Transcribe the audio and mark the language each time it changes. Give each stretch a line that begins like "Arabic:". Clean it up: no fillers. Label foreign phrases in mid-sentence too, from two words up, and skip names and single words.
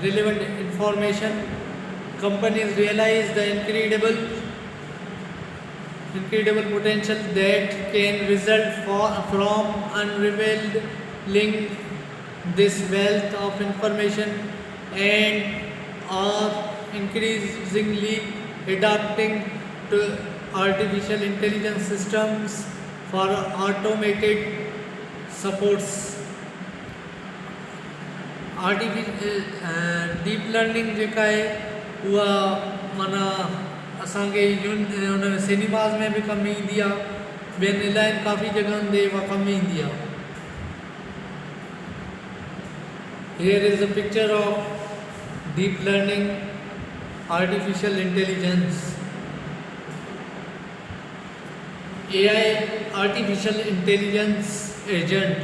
English: Companies realize the incredible potential that can result from unraveling this wealth of information and are increasingly adapting to artificial intelligence systems for automated supports. deep learning
Sindhi: जेका आहे उहा माना असांखे हुन में सिनेमाज़ में बि कमु ईंदी आहे, ॿियनि इलाही काफ़ी जॻहियुनि ते उहा कमु ईंदी आहे.
English: Here is a picture of deep learning, artificial intelligence. AI, artificial intelligence agent.